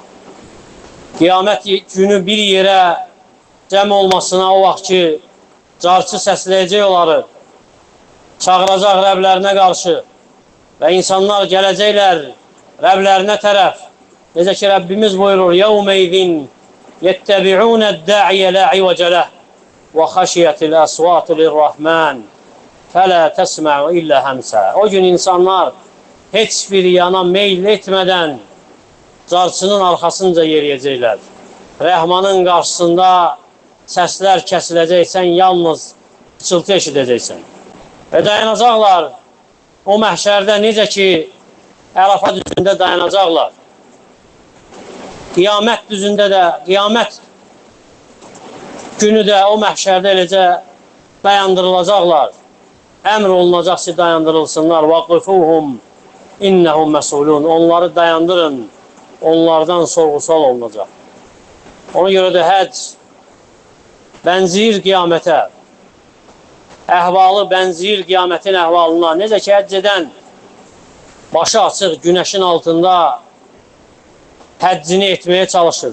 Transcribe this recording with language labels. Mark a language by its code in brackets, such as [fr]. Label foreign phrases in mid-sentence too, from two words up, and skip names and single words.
[az] Qiyamət günü bir yerə cəm olmasına o vaxt ki, carçı səsləyəcək onları, çağıracaq Rəblərinə qarşı və insanlar gələcəklər Rəblərinə tərəf. Necə ki, Rəbbimiz buyurur, [ar] يَوْمَ اِذٍ يَتَّبِعُونَ الدَّعِيَ لَا عِوَجَ لَهُ وَخَشِيَتِ الْأَصْوَاتُ لِلرَّحْمَنِ فَلَا تَسْمَعُ إِلَّا هَمْسًا. [az] O gün insanlar heç bir yana meyl etmədən carçının arxasınca yeriyəcəklər. Rəhmanın qarşısında səslər kəsiləcək, sən yalnız pıçıltı eşidəcəksən. Və dayanacaqlar o məhşərdə necə ki, Ərəfa düzündə dayanacaqlar. Qiyamət düzündə də, qiyamət günü də o məhşərdə eləcə dayandırılacaqlar. Əmr olunacaq ki, dayandırılsınlar. [ar] وَقِفُوهُمْ اِنَّهُمْ مَسُولُونَ. [az] Onları dayandırın, onlardan sorğu-sual olunacaq. Ona görə də həcc bənzir qiyamətə, əhvalı bənzir qiyamətin əhvalına. Necə ki, həcc edən başı açıq günəşin altında həccini etməyə çalışır.